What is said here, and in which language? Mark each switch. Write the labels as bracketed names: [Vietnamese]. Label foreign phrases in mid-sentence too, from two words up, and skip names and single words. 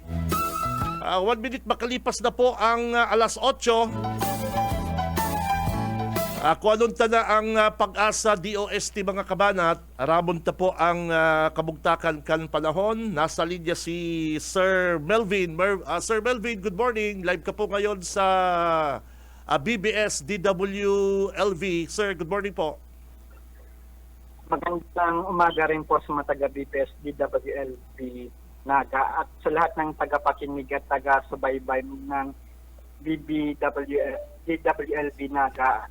[Filipino] 1 minute makalipas na po ang alas 8. [Bikol] Kung anong tana ang Pag-asa DOST, mga kabanat, ramon ta po ang kabugtakan kan panahon. [Filipino] Nasa linya si Sir Melvin. Sir Melvin, [English] good morning. [Filipino] Live ka po ngayon sa BBS DWLV. Sir, [English] good morning [Filipino] po. Magandang umaga rin po sa mga taga-BPS DWLB Naga at sa lahat ng tagapakinig at taga-subaybay ng DWLB Naga.